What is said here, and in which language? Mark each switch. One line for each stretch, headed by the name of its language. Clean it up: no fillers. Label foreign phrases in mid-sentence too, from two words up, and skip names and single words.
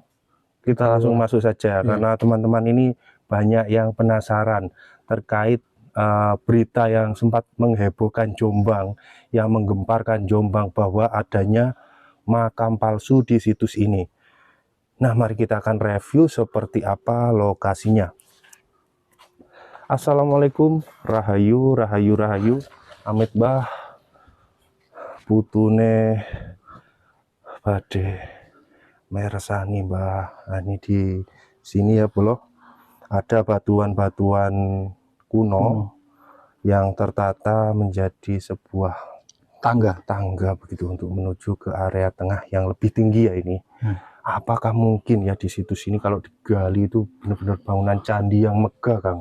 Indonesian: Kita langsung masuk saja karena teman-teman ini banyak yang penasaran terkait berita yang sempat menghebohkan Jombang, yang menggemparkan Jombang bahwa adanya makam palsu di situs ini. Nah, mari kita akan review seperti apa lokasinya. Assalamualaikum,
Javanese: rahayu, rahayu, rahayu, amit bah, putune, bade. Meresani Mbah.
Indonesian: Nah, ini di sini ya Bolo, ada batuan-batuan kuno yang tertata menjadi sebuah tangga begitu untuk menuju ke area tengah yang lebih tinggi ya ini. Apakah mungkin ya di situs ini kalau digali itu benar-benar bangunan candi yang megah Kang?